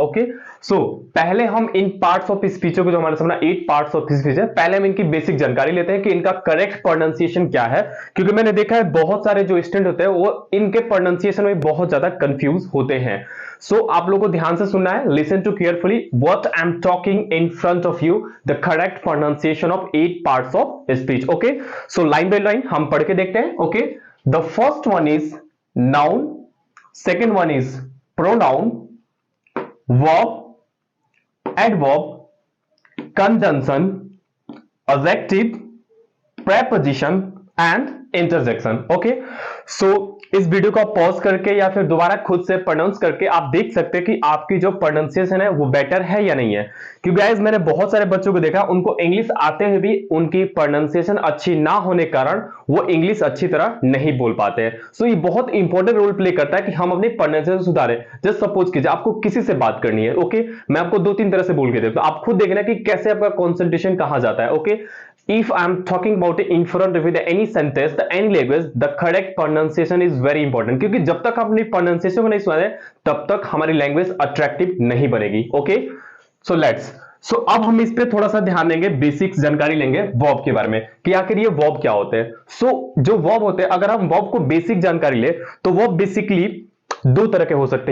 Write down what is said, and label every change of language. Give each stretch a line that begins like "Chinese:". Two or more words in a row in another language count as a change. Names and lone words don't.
Hindi: ओके, पहले हम इन
English: parts of speeches
Hindi: को, जो हमारे सामने 8
English: parts of speech
Hindi: है, पहले हम इनकी बेसिक जानकारी लेते हैं कि इनका
English: correct pronunciation
Hindi: क्या है। क्योंकि मैंने देखा है बहुत सारे जो स्टूडेंट होते हैं वो इनके प्रोनाउंसिएशन में बहुत ज्यादा कंफ्यूज होते हैं। आप लोगों को ध्यान से सुनना है,
English: Listen to carefully what I am talking in front of you, the correct pronunciation of 8 parts of speech.
Hindi: ओके,
English: line by line
Hindi: हम पढ़ के देखते हैं।
English: Okay, the first one is noun, second one is pronoun, verb, adverb, conjunction, adjective, preposition and interjection.
Hindi: Okay, इस वीडियो को पॉज करके या फिर दोबारा खुद से प्रोनाउंस करके आप देख सकते हैं कि आपकी जो प्रोनाउंसिएशन है वो बेटर है या नहीं है। क्योंकि गाइस मैंने बहुत सारे बच्चों को देखा, उनको इंग्लिश आते हुए भी उनकी प्रोनाउंसिएशन अच्छी ना होने के कारण वो इंग्लिश अच्छी तरह नहीं बोल पाते हैं। ये बहुत
English: important role play
Hindi: करता है कि हम अपनी प्रोनाउंसिएशन सुधारें।
English: just suppose
Hindi: कीजिए आपको किसी से बात करनी है। ओके, मैं आपको 2-3 तरह से बोल के देखता हूं, आप खुद देखना कि कैसे आपका कंसंट्रेशन कहां जाता है।
English: ओके, if I am talking about in front of any sentence, the any language, the correct pronunciation is very important,
Hindi: क्योंकि जब तक हम अपनी pronunciation को नहीं सुधारे तब तक हमारी
English: language attractive
Hindi: नहीं बनेगी। ओके, अब हम इस पे थोड़ा सा ध्यान देंगे, बेसिक जानकारी लेंगे वर्ब के बारे में कि आखिर ये वर्ब क्या होते हैं। जो वर्ब होते हैं, अगर हम वर्ब को बेसिक जानकारी ले तो वर्ब बेसिकली 2 तरह के हो सकते हैं।